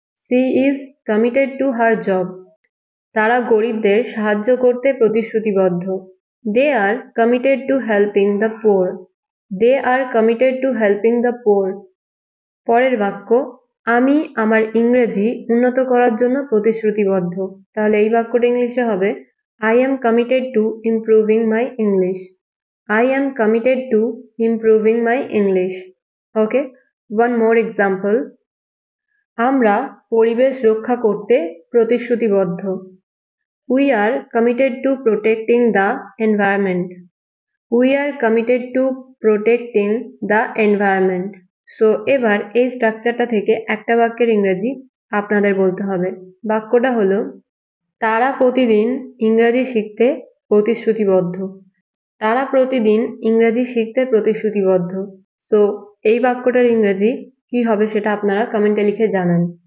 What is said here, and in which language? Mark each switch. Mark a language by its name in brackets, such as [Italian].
[English] She is committed to her job. [Bangla] তারা গরিবদের সাহায্য করতে প্রতিশ্রুতিবদ্ধ। [English] They are committed to helping the poor. They are committed to helping the poor. [Bangla] পরের বাক্য আমি আমার ইংরেজি উন্নত করার জন্য প্রতিশ্রুতিবদ্ধ। তাহলে এই বাক্যটা ইংলিশে হবে [English] I am committed to improving my English. I am committed to improving my English. Okay, one more example. [Bangla] আমরা পরিবেশ রক্ষা করতে প্রতিশ্রুতিবদ্ধ। [English] We are committed to protecting the environment. We are committed to protecting the environment. [Bangla] So এবার এই স্ট্রাকচারটা থেকে একটা বাক্যের ইংরেজি আপনাদের বলতে হবে। বাক্যটা হলো তারা প্রতিদিন ইংরেজি শিখতে প্রতিশ্রুতিবদ্ধ। তারা প্রতিদিন ইংরেজি শিখতে প্রতিশ্রুতিবদ্ধ। সো এই বাক্যটার ইংরেজি কি হবে সেটা আপনারা কমেন্টে লিখে জানান।